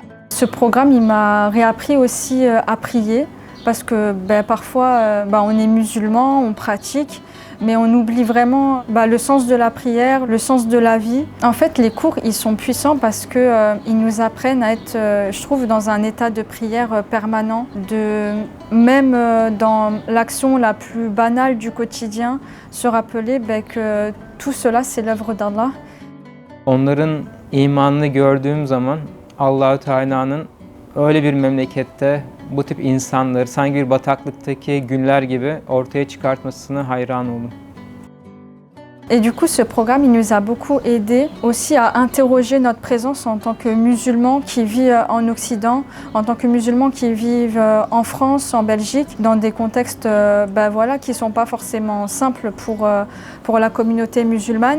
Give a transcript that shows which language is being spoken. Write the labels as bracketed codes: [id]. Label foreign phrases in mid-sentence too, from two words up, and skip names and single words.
[fr] Ce programme, il m'a réappris aussi à prier parce que parfois, on est musulman, on pratique, mais on oublie vraiment le sens de la prière, le sens de la vie. En fait, les cours, ils sont puissants parce qu'ils nous apprennent à être, je trouve, dans un état de prière permanent, même dans l'action la plus banale du quotidien, se rappeler que tout cela, c'est l'œuvre d'Allah. [tr] Onların imanını gördüğüm zaman Allah-u Teala'nın öyle bir memlekette bu tip insanları sanki bir bataklıktaki güller gibi ortaya çıkartmasına hayran oldum. [fr] Et du coup, ce programme, il nous a beaucoup aidé aussi à interroger notre présence en tant que musulmans qui vivent en Occident, en tant que musulmans qui vivent en France, en Belgique, dans des contextes qui ne sont pas forcément simples pour la communauté musulmane.